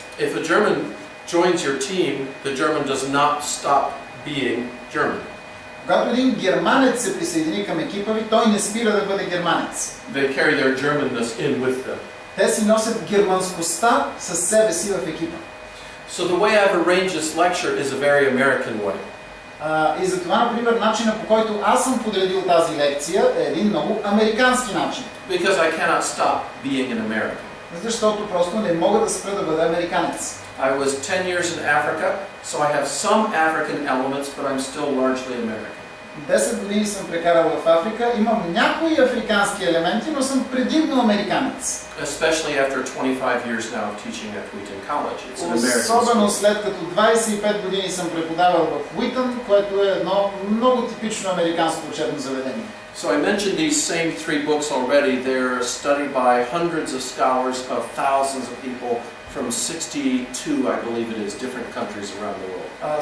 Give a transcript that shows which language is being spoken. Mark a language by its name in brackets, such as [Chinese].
[English] If a German joins your team, the German does not stop being German. [Bulgarian] Когато един германец се присъедини към екипа ви, той не спира да бъде германец. [English] They carry their Germanness in with them. [Bulgarian] Те си носят германскостта със себе си в екипа. [English] So the way I've arranged this lecture is a very American way. [Bulgarian] И затова, например, начинът, по който аз съм подредил тази лекция, е един много американски начин. [English] Because I cannot stop being an American. [Bulgarian] Защото просто не мога да спра да бъда американец. [English] I was 10 years in Africa, so I have some African elements, but I'm still largely American. [Bulgarian] 10 години съм прекарал в Африка, имам някои африкански елементи, но съм предимно американец. [English] Especially after 25 years now of teaching at Wheaton College. It's an American [Bulgarian] Особено [English] school. [Bulgarian] след като 25 години съм преподавал в Уитън, което е едно много типично американско учебно заведение. [English] So I mentioned these same three books already. They're studied by hundreds of scholars of thousands of people from 62, I believe it is, different countries around the world.